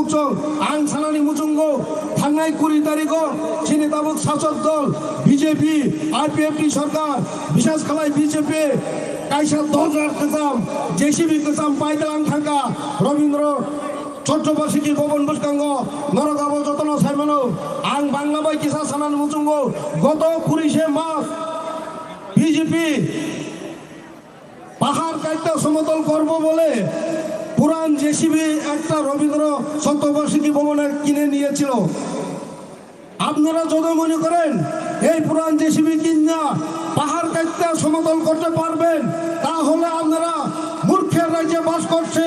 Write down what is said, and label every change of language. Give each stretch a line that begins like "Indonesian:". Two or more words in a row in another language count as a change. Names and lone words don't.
Kok Borok: चं आं सानानि मुचुंगो थांनाय 20 तारिखो सिनि ताबुक शासक दल बीजेपी आरपीएफ सरकार विशेष खालाय बीजेपी कायसा 10,000 गोजाम जेसीबी गोजाम पाइदालां थांगा रवीन्द्र चट्टबार्षिकी भवन बुसकांगो नरगाबो जतन साइमानो आं बांला बाय किसा सानानि मुचुंगो गत 20 मास
Bangla: बीजेपी পাহাড় কাটতে সমতল করব বলে পুরান জেসিবি একটা রবীন্দ্র শতবার্ষিকী ভবনে কিনে নিয়েছিল। আপনারা যদি মনে করেন এই পুরান জেসিবি কিনা পাহাড় কাটতে সমতল করতে পারবেন, তাহলে আপনারা মূর্খের রাজ্যে বাস করছেন।